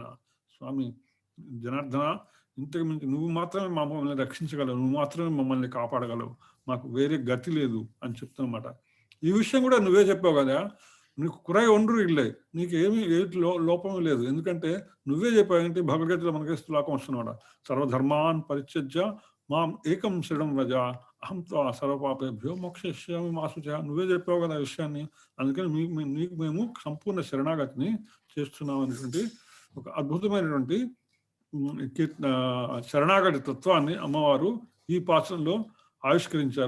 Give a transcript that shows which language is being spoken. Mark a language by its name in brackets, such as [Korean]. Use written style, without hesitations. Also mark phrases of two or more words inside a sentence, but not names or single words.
[Telugu] స్వామి జనార్దన, ఇంతకు మించి నువ్వు మాత్రమే మమ్మల్ని రక్షించగలవు, నువ్వు మాత్రమే మమ్మల్ని కాపాడగలవు, మాకు వేరే గతి లేదు అని చెప్తున్నమాట. ఈ విషయం కూడా నువ్వే చెప్పావు కదా, నీకు [Tamil] குறை ஒன்று இல்லை, [Telugu] నీకు ఏమీ లోపం లేదు. ఎందుకంటే నువ్వే చెప్పావు ఏంటి, భగవద్గీతలో మనకి శ్లోకం వస్తున్నమాట, [Sanskrit] సర్వధర్మాన్ పరిత్యజ్య మాం ఏకం శరణం వ్రజ అహం త్వా సర్వపాపేభ్యో మోక్షయిష్యామి మా శుచః. [Telugu] నువ్వే చెప్పావు కదా విషయాన్ని, అందుకని నీకు మేము సంపూర్ణ శరణాగతిని చేస్తున్నాం అనేటువంటి ఒక అద్భుతమైనటువంటి శరణాగతి తత్వాన్ని అమ్మవారు ఈ పాఠంలో ఆవిష్కరించారు.